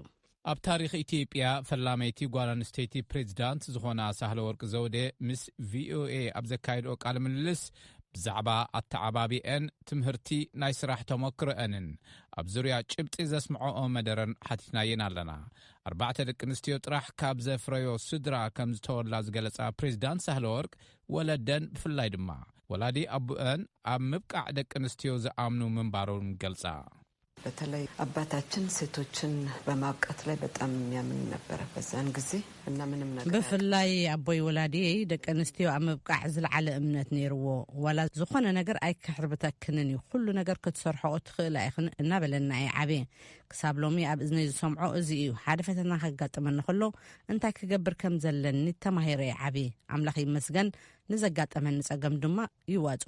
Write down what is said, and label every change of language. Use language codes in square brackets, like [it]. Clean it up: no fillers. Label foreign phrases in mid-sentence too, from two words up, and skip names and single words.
[ti] ኣብ ታሪኽ ኢትዮጵያ ፈላመይቲ ጓል ኣንስተይቲ ፕሬዚዳንት ዝኾና ሳህለወርቅ ዘውዴ ምስ ቪኦኤ ኣብ ዘካየድኦ ቃለ ምልልስ ብዛዕባ ኣተዓባቢአን ትምህርቲ ናይ ስራሕ ተመክሮአንን ኣብ ዙርያ ጭብጢ ዘስምዖኦ መደረን ሓቲትናየን ኣለና 4 ደቂ ኣንስትዮ ጥራሕ ካብ ዘፍረዮ ስድራ ከም ዝተወላ ዝገለጻ ፕሬዚዳንት ሳህለወርቅ ወለደን ብፍላይ ድማ ወላዲ ኣቡአን ኣብ ምብቃዕ ደቂ ኣንስትዮ ዝኣምኑ ምንባሮም ገልጻ [am] በተለይ አባታችን ሴቶችን በማብቃት ላይ በጣም የሚያምን ነበር በዛን ጊዜ እና ምንም ነገር [ti] በፍላይ አቦይ ወላዲ ደቀንስቲው አመብቃዕ ዝልዓለ እምነት ነይርዎ ወላ ዝኾነ ነገር አይከሕርብተክንን ሁሉ ነገር ክትሰርሖ ትኽእል አይኽን እና በለና ዓቤ ክሳብ ሎሚ ኣብ እዝነይ ዝሰምዖ እዚ እዩ ሓደ ፈተና ከጋጥመኒ ከሎ እንታይ ክገብር ከም ዘለኒ ተማሂረ ዓቤ ኣምላኽ ይመስገን ንዘጋጠመኒ ጸገም ድማ ይዋጽኦ